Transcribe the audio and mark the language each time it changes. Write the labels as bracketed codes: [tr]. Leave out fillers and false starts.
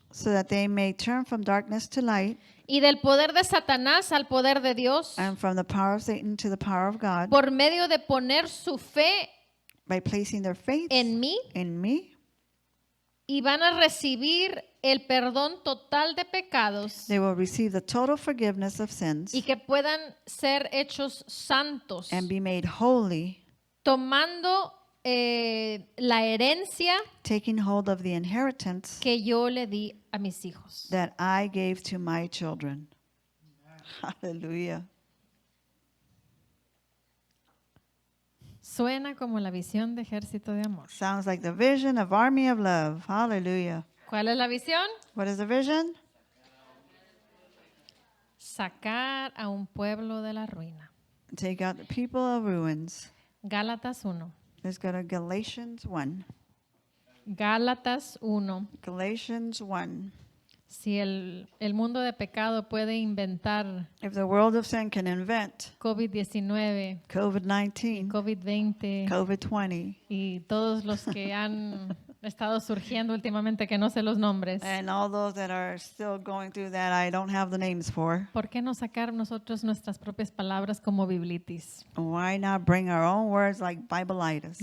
[en] So that they may turn from darkness to light [es] y del poder de Satanás al poder de Dios [en] and from the power of Satan to the power of God [es] por medio de poner su fe [en] by placing their faith [es] en mí [en] in me. [es] y van a recibir el perdón total de pecados [en] They will receive the total forgiveness of sins [es] y que puedan ser hechos santos, [en] and be made holy, [es] tomando la herencia [en] taking hold of the inheritance [es] que yo le di a mis hijos. [en] that I gave to my children. Hallelujah. [es] Suena como la visión de Ejército de Amor. [en] Sounds like the vision of Army of Love. Hallelujah. [es] ¿Cuál es la visión? [en] What is the vision? [es] Sacar a un pueblo de la ruina. [en] Take out the people of ruins. [es] Gálatas 1. [en] Let's go to Galatians 1. [es] Gálatas 1. [en] Galatians 1. [es] Si el mundo de pecado puede inventar [en] If the world of sin can invent [es] COVID-19, [en] COVID-19, [es] COVID-20 [en] COVID-20, [es] y todos los que han estado surgiendo últimamente que no sé los nombres, [en] and all those that are still going through that I don't have the names for, [es] ¿por qué no sacar nosotros nuestras propias palabras como biblitis? [en] why not bring our own words like Biblitis?